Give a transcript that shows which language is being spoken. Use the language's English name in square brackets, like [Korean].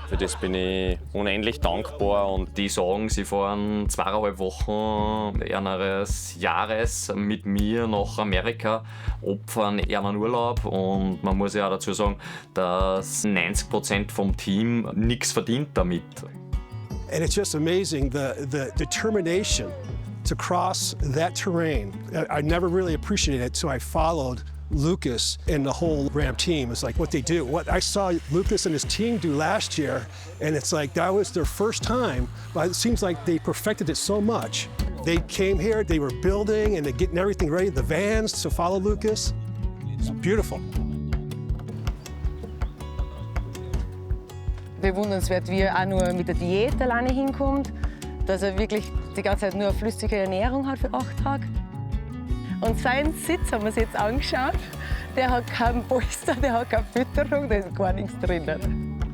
[German] Für das bin ich unendlich dankbar. Und Die sagen, sie fahren 2,5 Wochen eines Jahres mit mir nach Amerika, opfern ihren Urlaub. Und man muss ja auch dazu sagen, dass 90% vom Team nichts verdient damit. [English] And it's just amazing the determination to cross that terrain. I never really appreciated it, so I followed Lucas and the whole Ram team. It's like what they do. What I saw Lucas and his team do last year, and it's like that was their first time, but it seems like they perfected it so much. They came here, they were building and they're getting everything ready, the vans to follow Lucas. It's beautiful. [German] Bewundernswert, wie er auch nur mit der Diät alleine hinkommt, dass er wirklich die ganze Zeit nur eine flüssige Ernährung hat für 8 Tage. Und seinen Sitz haben wir uns jetzt angeschaut. Der hat keinen Polster, der hat keine Fütterung, da ist gar nichts drinnen.